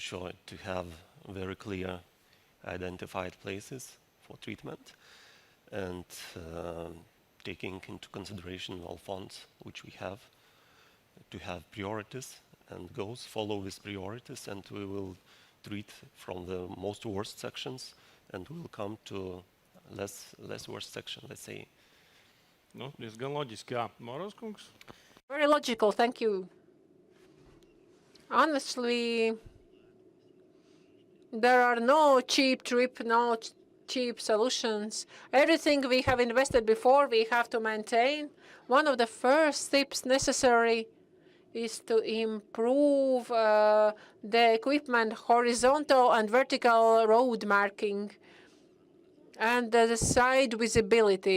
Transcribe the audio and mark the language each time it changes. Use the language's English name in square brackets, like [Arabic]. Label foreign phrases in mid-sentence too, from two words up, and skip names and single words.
[English] sure to have very clear identified places for treatment and taking into consideration all funds which we have, to have priorities and goals, follow these priorities, and we will treat from the most worst sections and we will come to less worst section, let's say. [Latvian] Nu, diezgan loģiski, jā. Moros kungs? [English] Very logical, thank you. Honestly, there are no cheap trip, no cheap solutions. Everything we have invested before, we have to maintain. One of the first steps necessary is to improve the equipment, horizontal and vertical road marking, and the side visibility.